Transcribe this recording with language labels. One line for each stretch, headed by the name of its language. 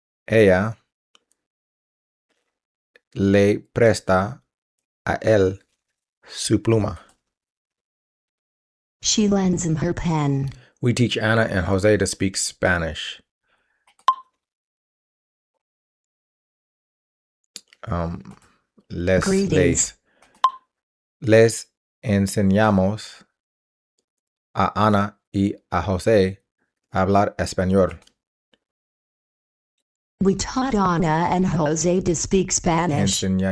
Spanish: Ella le presta a él su pluma.
English: She lends him her pen. We teach Anna and Jose to speak Spanish. Greetings.
Spanish: Les enseñamos a Ana y a Jose a hablar español.
English: We taught Anna and Jose to speak Spanish.